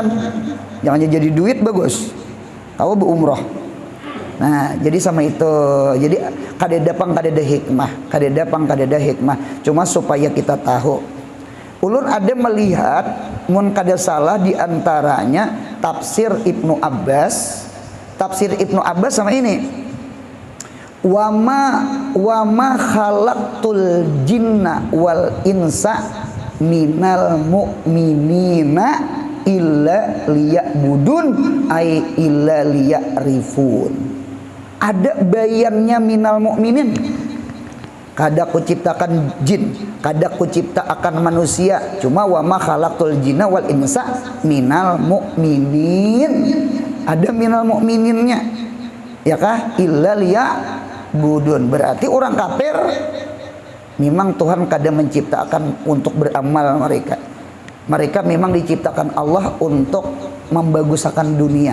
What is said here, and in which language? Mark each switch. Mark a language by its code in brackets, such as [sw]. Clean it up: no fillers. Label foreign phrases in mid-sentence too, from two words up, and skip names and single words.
[id] Jangan jadi duit bagus. Kau berumrah. [bjn] Nah, jadi sama itu. Jadi kadada hikmah. [id] Cuma supaya kita tahu. [bjn] Ulun ada melihat mun kada salah di antaranya tafsir Ibnu Abbas. [id] Tafsir Ibnu Abbas sama ini. [ar] وما خلقت الجن والإنس من المؤمنين إلا ليعبدون أي إلا ليعرفون. [bjn] Ada bayannya [ar] من المؤمنين. [bjn] Kada kuciptakan jin, kada kuciptakan manusia. [ar] Cuma وما خلقت الجن والإنس من المؤمنين. [bjn] Ada [ar] من المؤمنين. [bjn] Ya kah? [ar] إلا ليعبدون. [bjn] Berarti orang kafir memang Tuhan kada menciptakan untuk beramal mereka. [id] Mereka memang diciptakan Allah untuk membaguskan dunia.